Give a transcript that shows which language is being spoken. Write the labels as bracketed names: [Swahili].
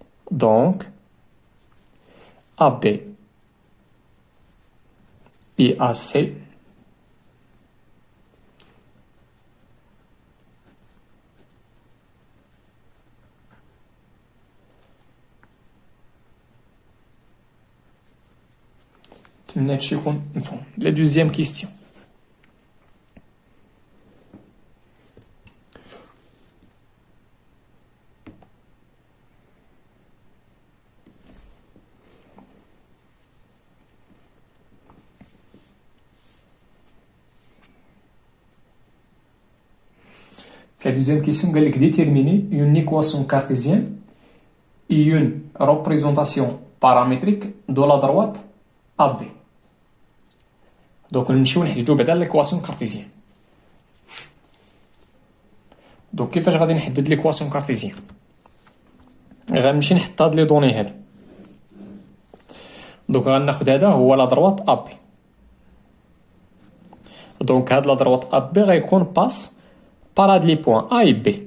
[Arabic] دونك ا بي اي ا سي نتمنى هادشي يكون مفهوم. [French] لا دوزيام كيستيون La deuxième question, [Arabic] قال لك [French] déterminer une équation cartésienne et une représentation paramétrique de la droite AB. Donc [Arabic] نمشيو نحددو بعدا [French] l'équation cartésienne. [Arabic] Donc كيفاش غادي نحدد [French] l'équation cartésienne؟ [Arabic] غنمشي نحط هاد لي دوني هادو. دونك غناخد هذا هو لا droite AB. دونك هاد لا droite AB غيكون باس [French] par les points [Arabic] A et B.